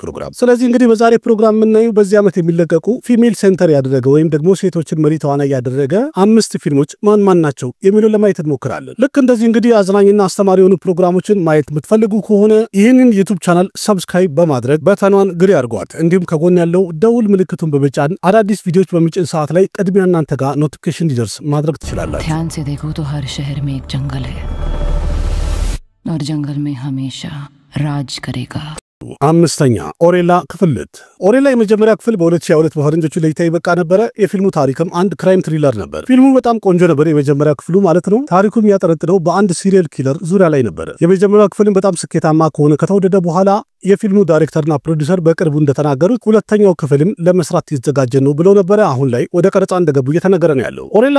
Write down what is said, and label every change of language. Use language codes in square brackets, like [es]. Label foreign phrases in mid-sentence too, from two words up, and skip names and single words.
[am] ፕሮግራም። ስለዚህ እንግዲህ በዛሬ ፕሮግራም የምናየው በዚህ ዓመት የሚለቀቁ [en] female center [am] ያደረገ ወይም ደግሞ ሴቶችን መሪ ተዋናይ ያደረገ 5 ፊልሞች ማን ናቸው የሚሉን ለማየት እንሞክራለን። ልክ እንደዚህ እንግዲህ አዝናኝና አስተማሪ የሆኑ ፕሮግራሞችን ማየት የምትፈልጉ ከሆነ ይህንን ዩቲዩብ ቻናል ሰብስክራይብ በማድረግ በተኗን ግሪ አድርጓት። እንዲሁም ከጎን ያለው ደውል ምልክቱን በመጫን አዳዲስ ቪዲዮዎች በሚጭን ሰዓት ላይ ቅድሚያ እናንተ ጋር ኖቲፊኬሽን እንዲደርስ ማድረግ ትችላላችሁ። [hi] ध्यान से देखो तो हर शहर में एक जंगल है और जंगल में हमेशा राज करेगा। [am] አምስተኛ ኦሬላ ክፍል 2። ኦሬላ የመጀመሪያ ክፍል በ2022 በፈረንጆቹ ለይታ ይበቃ ነበር። የፊልሙ ታሪክም አንድ [en] crime thriller [am] ነበር። ፊልሙ በጣም ቆንጆ ነበር፣ የመጀመሪያ ክፍሉ ማለት ነው። ታሪኩም ያጠረጥነው በአንድ [en] serial killer [am] ዙሪያ ላይ ነበር። የመጀመሪያው ክፍልም በጣም ስኬታማ ከሆነ ከተወደደ በኋላ የፊልሙ ዳይሬክተርና ፕሮዲዩሰር በቅርቡ እንደተናገሩት ሁለተኛው ክፍልም ለመስራት እየተዘጋጀ ነው ብለው ነበር። አሁን ላይ ወደ ቀረጻ እንደገቡ እየተነገረ ነው ያለው። ኦሬላ